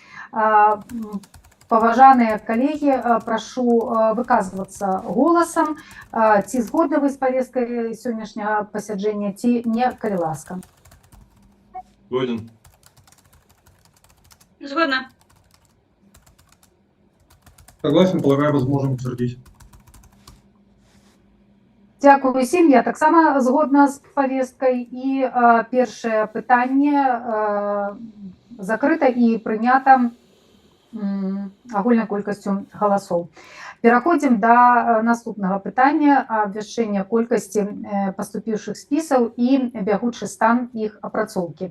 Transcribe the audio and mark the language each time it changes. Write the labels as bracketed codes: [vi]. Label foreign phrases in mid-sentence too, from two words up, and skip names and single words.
[be] Паважаныя калегі, прашу выказвацца голасам, ці згодны вы з павесткай сённяшняга пасяджэння, ці не, калі ласка. Згоден. Згодна. [ru] Согласен, полагаю, возможно утвердить. [be] Дзякую усім, я таксама згодна з павесткай. І першае пытанне закрыта і прынята агульнай колькасцю галасоў. Пераходзім да наступнага пытання абвяшчэння колькасці паступіўшых спісаў і бягучы стан іх апрацоўкі.